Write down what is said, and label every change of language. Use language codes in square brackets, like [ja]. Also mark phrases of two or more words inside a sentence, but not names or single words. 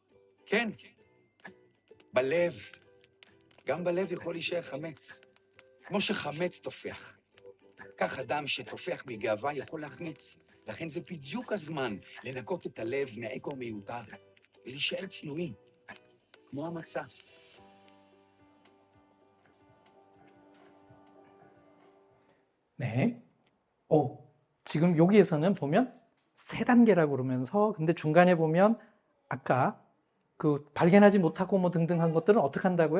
[he] כן, בלב. גם בלב יכול להישאר חמץ. כמו שחמץ תופח. כך אדם שתופח בגאווה יכול להחמיץ. לכן זה בדיוק הזמן לנקות את הלב מהאגו המיותר ולהישאר צנועים, כמו המצה. [ko] 네. 지금 여기에서는 보면 세 단계라고 그러면서 근데 중간에 보면 아까 그 발견하지 못하고 뭐 등등 한 것들은 어떻게 한다고요?